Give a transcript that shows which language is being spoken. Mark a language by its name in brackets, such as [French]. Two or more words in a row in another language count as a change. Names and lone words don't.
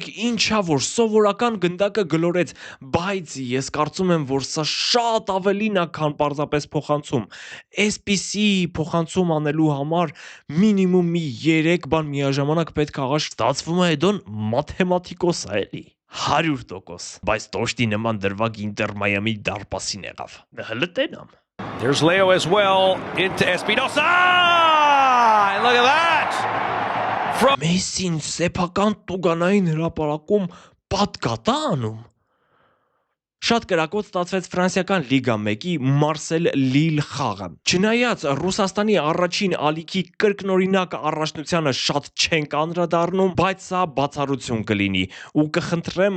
[Armenian] ինչա որ սովորական գնդակը գլորեց, բայց ես կարծում եմ, որ սա շատ ավելին է, քան պարզապես փոխանցում։ Այսպիսի փոխանցում անելու համար մինիմում մի 3 բան միաժամանակ պետք է աղաշ։ Ստացվում է Էդոն մաթեմատիկոս է էլի։ 100%, բայց տոշտի նման դրվագ Ինտեր Մայամի դարպասին եղավ։ Հələ տենամ։ [English] There's Leo as well into Espinosa. And look at that. [Armenian] Մեսին սեփական տուգանային հրապարակում պատկատա անում։ Շատ կրակոտ ստացվեց ֆրանսիական լիգա 1-ի Մարսել Լիլ խաղը։ Չնայած Ռուսաստանի առաջին ալիքի կրկնօրինակ առաջնությանը շատ չենք անդրադառնում, բայց սա բացառություն կլինի ու կխնդրեմ